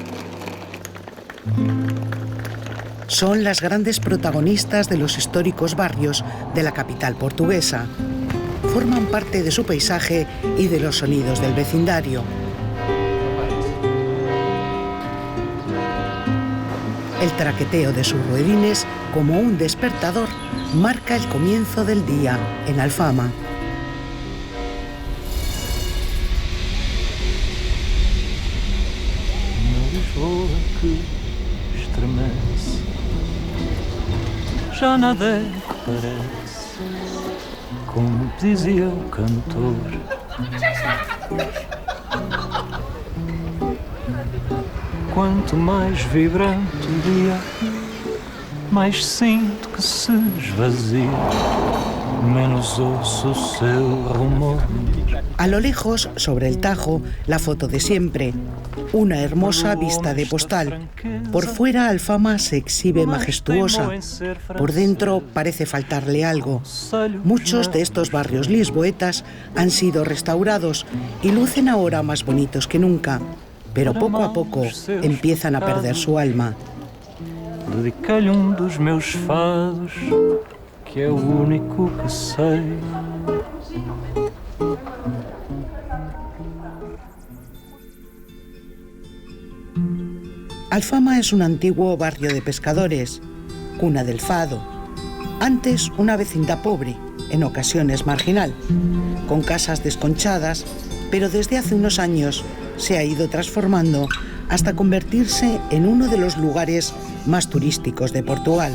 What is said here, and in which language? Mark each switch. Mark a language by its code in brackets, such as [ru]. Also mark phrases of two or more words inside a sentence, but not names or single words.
[es] Son las grandes protagonistas de los históricos barrios de la capital portuguesa. Forman parte de su paisaje y de los sonidos del vecindario. El traqueteo de sus ruedines, como un despertador, marca el comienzo del día en Alfama. [pt] Já nada parece, como dizia o cantor. Quanto mais vibrante o dia, mais sinto que se esvazia, menos ouço o seu rumor. [es] A lo lejos, sobre el Tajo, la foto de siempre. Una hermosa vista de postal. Por fuera, Alfama se exhibe majestuosa. Por dentro parece faltarle algo. Muchos de estos barrios lisboetas han sido restaurados y lucen ahora más bonitos que nunca. Pero poco a poco empiezan a perder su alma. [pt] Dediquei-lhe dos meus fados, que é o único que sei. [es] Alfama es un antiguo barrio de pescadores, cuna del fado. Antes una vecindad pobre, en ocasiones marginal, con casas desconchadas, pero desde hace unos años se ha ido transformando hasta convertirse en uno de los lugares más turísticos de Portugal.